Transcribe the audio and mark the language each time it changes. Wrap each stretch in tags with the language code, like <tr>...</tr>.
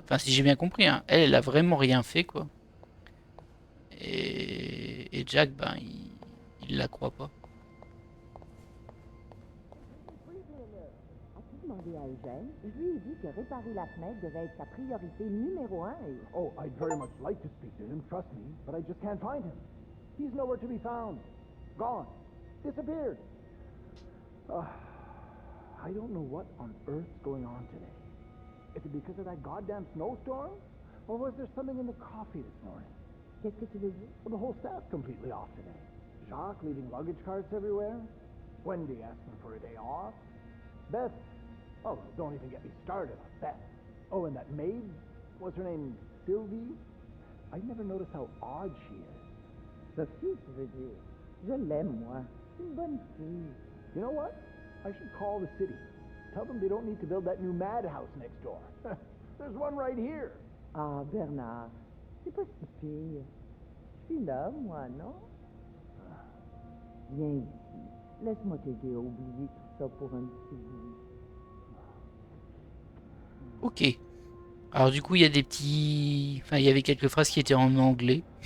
<fr>Enfin, si j'ai bien compris, hein. Elle a vraiment rien fait, quoi. Et Jack, ben, il la croit pas. As-tu demandé à Eugène? Je lui ai dit que réparer la fenêtre devait être sa priorité numéro 1 et...</fr> <en>Oh, I'd very much like to speak to him, trust me, but I just can't find him. He's nowhere to be found. Gone. Disappeared. I don't know what on earth's going on today. Is it because of that goddamn snowstorm? Or was there something in the coffee this morning?</en> <fr>Qu'est-ce que tu veux dire?</fr> <en>Well, the whole staff's completely off today. Jacques leaving luggage carts everywhere. Wendy asking for a day off. Beth. Oh, don't even get me started on Beth. Oh, and that maid, what's her name? Sylvie? I never noticed how odd she is.</en> <fr>Sophie, tu veux dire? Je l'aime, moi. C'est une bonne fille.</fr> <en>You know what? I should call the city. Tell them they don't need to build that new madhouse next door. There's one right here.</en> <fr>Ah, Bernard, c'est pas si pire. Je suis là, moi, non? Viens ici. Laisse-moi t'aider à oublier tout ça pour un petit bout. Ok. Alors du coup, il y a des petits... Enfin, il y avait quelques phrases qui étaient en anglais.</fr>